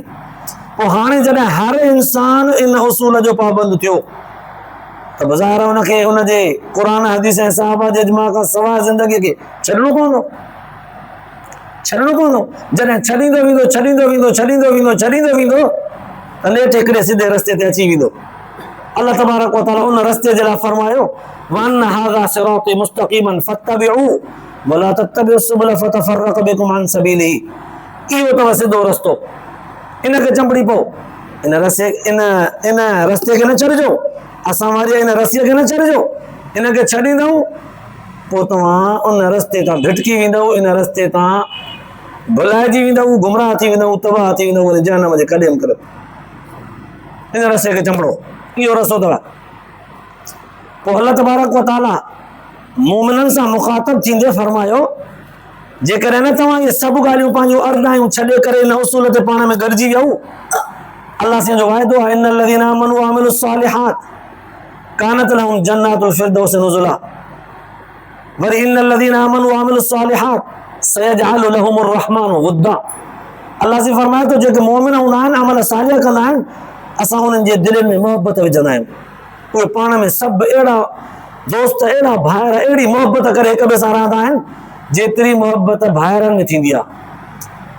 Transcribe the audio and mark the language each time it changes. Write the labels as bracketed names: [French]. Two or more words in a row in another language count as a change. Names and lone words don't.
[Sindhi] पोइ हाणे जॾहिं हर इंसान इन उसूल जो पाबंद थियो त बज़ार हुनखे हुनजे क़ुर हदीस ऐं सहाबा जे इजमा खां सवाइ ज़िंदगीअ खे छॾिणो पवंदो। जॾहिं छॾींदो वेंदो त नेठि हिकिड़े सिधे रस्ते ते अची वेंदो। [Arabic] الله تبارك وتعالى [Sindhi] उन रस्ते जे लाइ फरमायो, [Arabic] وأن هذا صراطي مستقيما فاتبعوه ولا تتبعوا السبل فتفرق بكم عن سبيله. [Sindhi] इहो अथव सिधो रस्तो, इनखे चंबड़ी पओ। इन रस्ते खे न छॾिजो, असां वारी इन रसीअ खे न छॾिजो। इनखे छॾींदव पोइ तव्हां उन रस्ते तां भिटकी वेंदव, इन रस्ते तां भुलाइजी वेंदव, गुमराह थी वेंदव, तबाह थी वेंदव, वरी जहन्नम जे कॾहिं करे। इन रस्ते खे चंबड़ो, इहो रस्तो अथव। पोइ [Arabic] الله تبارك وتعالى [Sindhi] मोमिननि सां मुखातब थींदे फरमायो, जेकॾहिं न तव्हां इहे सभु ॻाल्हियूं पंहिंजूं अरदायूं छॾे करे इन उसूल ते पाण में गॾिजी वियो, अल्लाह साईं जो वाइदो आहे, [Arabic] إن الذين آمنوا وعملوا الصالحات كانت لهم جنات الفردوس نزلا. وري إن الذين آمنوا وعملوا الصالحات سيجعل لهم الرحمن ودا. [Sindhi] अल्लाह साईं फरमाए थो, जेके मोमिन हूंदा आहिनि, अमल सालिह कंदा आहिनि, असां उन्हनि जे दिलनि में मोहबत विझंदा आहियूं। उहे पाण में सभु अहिड़ा दोस्त, अहिड़ा भाइर, अहिड़ी मोहबत करे हिक ॿिए सां रहंदा आहिनि जेतिरी मोहबत भाइरनि में थींदी आहे।